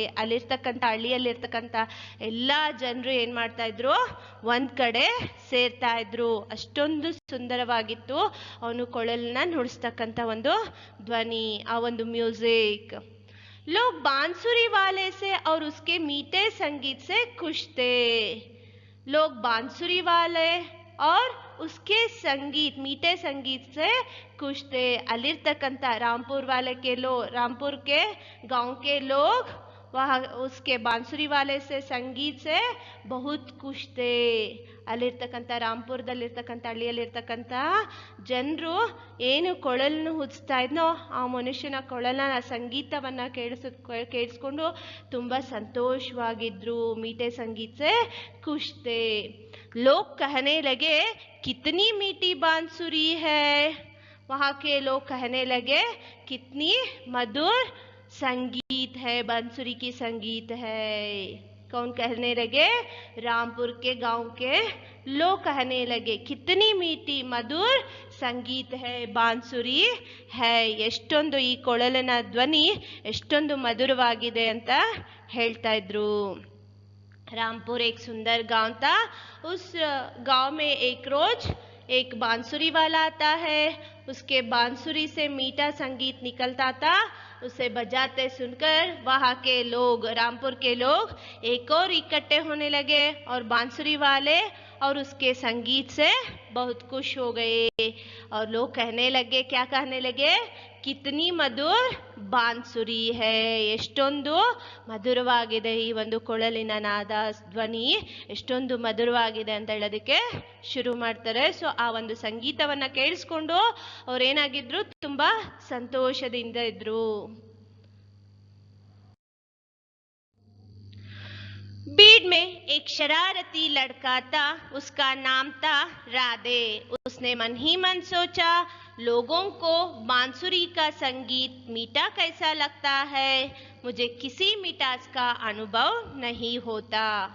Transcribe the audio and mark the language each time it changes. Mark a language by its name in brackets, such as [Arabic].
[Kannada] ಅಲ್ಲಿರ್ತಕ್ಕಂಥ ಹಳ್ಳಿಯಲ್ಲಿರ್ತಕ್ಕಂಥ ಎಲ್ಲ ಜನರು ಏನ್ ಮಾಡ್ತಾ ಇದ್ರು, ಒಂದ್ ಕಡೆ ಸೇರ್ತಾ ಇದ್ರು. ಅಷ್ಟೊಂದು ಸುಂದರವಾಗಿತ್ತು ಅವನು ಕೊಳಲನ್ನ ನುಡಿಸ್ತಕ್ಕಂಥ ಒಂದು ಧ್ವನಿ, ಆ ಒಂದು ಮ್ಯೂಸಿಕ್. [Hindi] लोग बांसुरी वाले से और उसके मीठे संगीत से खुश थे. लोग बांसुरी वाले और उसके संगीत, मीठे संगीत से खुश थे. [Kannada] अलिರ್ತಕ್ಕಂಥ [Hindi] ರಾಂಪುರ್ के गांव के लोग वह उसके बांसुरी वाले से संगीत से बहुत खुश थे. ಅಲ್ಲಿರ್ತಕ್ಕಂಥ ರಾಂಪುರದಲ್ಲಿರ್ತಕ್ಕಂಥ ಹಳ್ಳಿಯಲ್ಲಿರ್ತಕ್ಕಂಥ ಜನರು ಏನು ಕೊಳಲನ್ನು ಹುಚ್ತಾ ಇದ್ನೋ ಆ ಮನುಷ್ಯನ ಕೊಳಲನ ಸಂಗೀತವನ್ನ ಕೇಳಿಸ್ಕೊಂಡು ತುಂಬಾ ಸಂತೋಷವಾಗಿದ್ರು. मीठे संगीत से खुश थे. लोग कहने लगे कितनी मीठी बांसुरी है. वहां के लोग कहने लगे कितनी मधुर संगीत है, बांसुरी की संगीत है. कौन कहने लगे? रामपुर के गांव के लोग कहने लगे कितनी मीठी मधुर संगीत है, बांसुरी है. [Kannada] ಎಷ್ಟೊಂದು ಈ ಕೊಳಲಿನ ಧ್ವನಿ ಎಷ್ಟೊಂದು ಮಧುರವಾಗಿದೆ ಅಂತ ಹೇಳ್ತಾ ಇದ್ರು. [Hindi] रामपुर एक सुंदर गांव था. उस गांव में एक रोज एक बांसुरी वाला आता है. उसके बांसुरी से मीठा संगीत निकलता था. उसे बजाते सुनकर वहाँ के लोग, रामपुर के लोग एक और इकट्ठे होने लगे और बांसुरी वाले और उसके संगीत से बहुत खुश हो गए. और लोग कहने लगे, क्या कहने लगे? कितनी मधुर बांसुरी है. [Kannada] ಎಷ್ಟೊಂದು ಮಧುರವಾಗಿದೆ ಈ ಒಂದು ಕೊಳಲಿನ ನಾದ ಧ್ವನಿ, ಎಷ್ಟೊಂದು ಮಧುರವಾಗಿದೆ ಅಂತ ಹೇಳೋದಕ್ಕೆ ಶುರು ಮಾಡ್ತಾರೆ. ಸೊ ಆ ಒಂದು ಸಂಗೀತವನ್ನ ಕೇಳಿಸ್ಕೊಂಡು ಅವ್ರೇನಾಗಿದ್ರು, ತುಂಬಾ ಸಂತೋಷದಿಂದ ಇದ್ರು. [Hindi] बीड में एक शरारती लड़का था. उसका नाम था राधे. उसने मन ही मन सोचा, लोगों को बांसुरी का संगीत मीठा कैसा लगता है, मुझे किसी मिठास का अनुभव नहीं होता.